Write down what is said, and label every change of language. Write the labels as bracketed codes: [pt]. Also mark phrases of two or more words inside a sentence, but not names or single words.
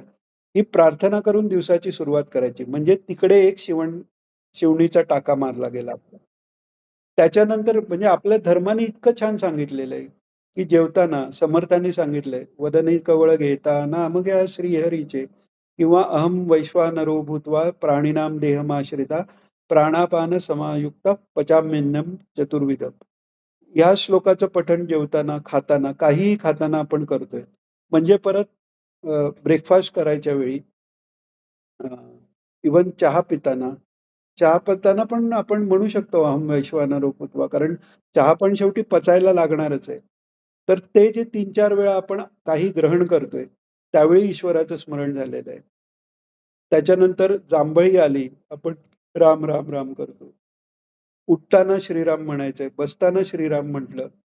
[mr] ही प्रार्थना करून दिवसाची सुरुवात करायची. म्हणजे तिकडे एक शिवणीचा टाका मारला गेला आपला. त्याच्यानंतर म्हणजे आपल्या धर्माने इतकं छान सांगितलेलं आहे, की जेवताना समर्थांनी सांगितलंय, "वदनी कवळ घेता नाम घ्या श्रीहरीचे किंवा [sa] अहं वैश्वानरो भूत्वा प्राणिनाम देहमाश्रिता प्राणापान समायुक्त पचाम्यन्नम चतुर्विधम." [mr] या श्लोकाचं पठण जेवताना, खाताना, काहीही खाताना आपण करतोय. म्हणजे परत ब्रेकफास्ट करायच्या वेळी, इव्हन चहा पिताना पण आपण म्हणू शकतो [sa] अहं वैश्वानरो भूत्वा, [mr] कारण चहा पण शेवटी पचायला लागणारच आहे. तर ते जे 3-4 वेळा आपण काही ग्रहण करतोय, त्यावेळी ईश्वराचं स्मरण झालेलं आहे. त्याच्यानंतर जांभळी आली, आपण राम, राम, राम करतो. उठताना श्रीराम म्हणायचंय, बसताना श्रीराम म्हटलं.